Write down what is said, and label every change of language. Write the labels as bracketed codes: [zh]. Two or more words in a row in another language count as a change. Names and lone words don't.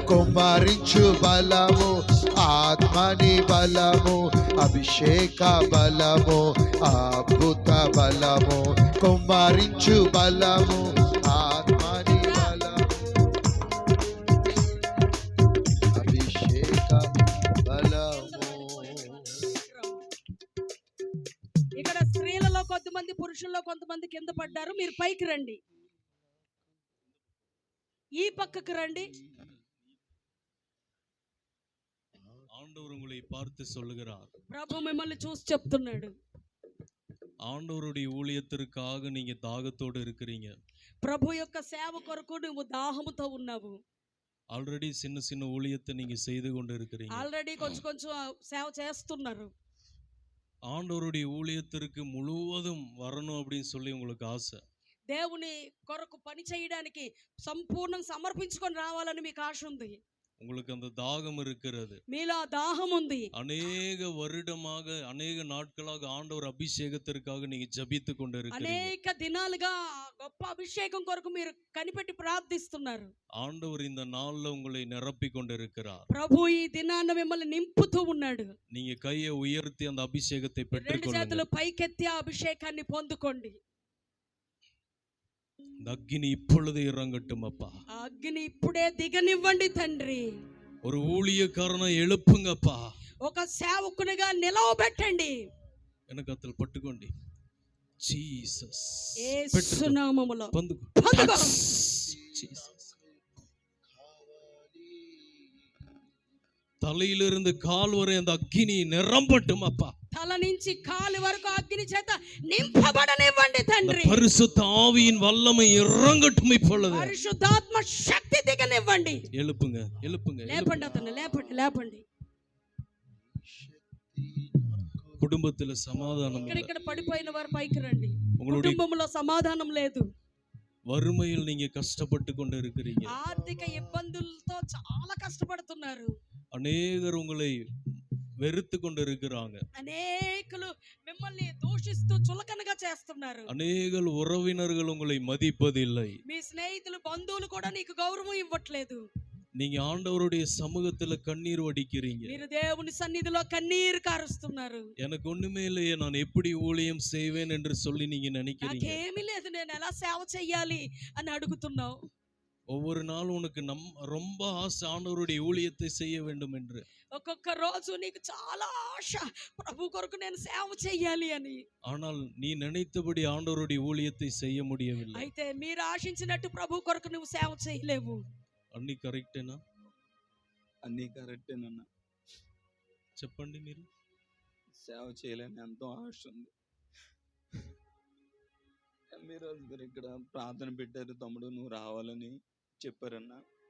[te] కుమ్మరించు బలము, ఆత్మని బలము, అభిషేక బలము, అద్భుత బలము, కుమ్మరించు బలము, ఆత్మని బలము, అభిషేక బలము. ఇక్కడ స్త్రీలలో కొంతమంది, పురుషుల్లో కొంతమంది కింద పడ్డారు. మీరు పైకి రండి, ఈ పక్కకు రండి. [ta] ஆண்டவர் உங்களை பார்த்து சொல்லுகிறார். [te] ప్రభు మిమ్మల్ని చూసి చెప్తున్నాడు. [ta] ஆண்டவருடைய ஊழியத்திற்காக நீங்க தாகத்தோடு இருக்கிறீங்க. [te] ప్రభు యొక్క సేవ కొరకు నువ్వు దాహముతో ఉన్నావు. [ta] ஆல்ரெடி சின்ன சின்ன ஊழியத்தை நீங்க செய்து கொண்டு இருக்கிறீங்க. [te] ఆల్రెడీ కొంచెం కొంచెం సేవ చేస్తున్నారు. [ta] ஆண்டவருடைய ஊழியத்திற்கு முழுவதும் வரணும் அப்படின்னு சொல்லி உங்களுக்கு ஆசை. [te] దేవుని కొరకు పని చేయడానికి సంపూర్ణం సమర్పించుకొని రావాలని మీకు ఆశ ఉంది. [ta] உங்களுக்கு அந்த தாகம் இருக்கிறது. [te] మీలో ఆ దాహం ఉంది. [ta] அநேக வருடமாக அநேக நாட்களாக ஆண்டவர் அபிஷேகத்திற்காக நீங்க ஜபித்து கொண்டு இருக்கிறீங்க. [te] అనేక దినాలుగా గొప్ప అభిషేకం కొరకు మీరు కనిపెట్టి ప్రార్థిస్తున్నారు. [ta] ஆண்டவர் இந்த நாள்ல உங்களை நிரப்பி கொண்டு இருக்கிறார். [te] ప్రభు ఈ దినాన్న మిమ్మల్ని నింపుతూ ఉన్నాడు. [ta] நீங்க கையை உயர்த்தி அந்த அபிஷேகத்தை [te] రెండు చేతులు [ta] பெற்றுக்கொள்ளுங்க. [te] పైకెత్తి ఆ అభిషేకాన్ని పొందుకోండి. [ta] இந்த அக்கினி இப்பொழுது இறங்கட்டும் அப்பா. [te] ఆ అగ్ని ఇప్పుడే దిగనివ్వండి తండ్రి. [ta] ஒரு ஊழியக்காரனை எழுப்புங்கப்பா. [te] ఒక సేవకునిగా నిలవబెట్టండి. వెనకతలు పట్టుకోండి. జీసస్ యేసు నామములో పొందుకో. పొందుకో. జీసస్. [ta] தலையிலிருந்து கால் வரை அந்த அக்கினி நிரம்பட்டும் அப்பா. [te] తల నుంచి కాలి వరకు అగ్ని చేత నింపబడనివ్వండి తండ్రి. [ta] பரிசுத்த ஆவியின் வல்லமை இறங்கட்டும் இப்பொழுது. [te] పరిశుద్ధాత్మ శక్తి దిగనివ్వండి. [ta] எழுப்புங்க எழுப்புங்க. [te] లేపండి అతను, లేపండి లేపండి. [ta] குடும்பத்துல சமாதானம் இல்லை. [te] ఇక్కడ పడిపోయిన వారు పైకి రండి. [ta] உங்களுடைய [te] కుటుంబంలో సమాధానం లేదు. [ta] வறுமையில் நீங்க கஷ்டப்பட்டு கொண்டு இருக்கிறீங்க. [te] ఆర్థిక ఇబ్బందులతో చాలా కష్టపడుతున్నారు. [ta] அநேகர் உங்களை వెరుతు கொண்டு இருக்கிறாங்க. [te] అనేకులు మిమ్మల్ని దూషిస్తూ చులకనగా చేస్తున్నారు. [ta] அநேக உறவினர்கள் உங்களை மதிப்பதில்லை. [te] మీ స్నేహితులు, బంధువులు కూడా నీకు గౌరవం ఇవ్వట్లేదు. [ta] நீங்க ஆண்டவருடைய சமூகத்துல கண்ணீர் வடிக்கிறீங்க. [te] మీరు దేవుని సన్నిధిలో కన్నీరు కారుస్తున్నారు. [ta] எனக்கு ஒண்ணுமே இல்லையே, நான் எப்படி ஊழியம் செய்வேன் என்று சொல்லி நீங்க நினைக்கிறீங்க. [te] నాకేమీ లేదు, నేను ఎలా సేవ చెయ్యాలి అని అడుగుతున్నావు. [ta] ஒவ்வொரு நாளும் உனக்கு ரொம்ப ஆசை ஆண்டவருடைய ஊழியத்தை செய்ய வேண்டும் என்று. [te] ఒక్కొక్క రోజు నీకు చాలా ఆశ, ప్రభు కొరకు నేను సేవ చెయ్యాలి అని. [ta] ஆனால் நீ நினைத்தபடி ஆண்டவருடைய ஊழியத்தை செய்ய முடியவில்லை. [te] అయితే మీరు ఆశించినట్టు ప్రభు కొరకు నువ్వు సేవ చేయలేవు. అన్ని కరెక్టేనా? అన్నీ కరెక్టేనన్నా. చెప్పండి. మీరు సేవ చేయాలని ఎంతో ఆశ ఉంది. మీరు ఇక్కడ ప్రార్థన పెట్టారు, తమ్ముడు నువ్వు రావాలని చెప్పారన్నా.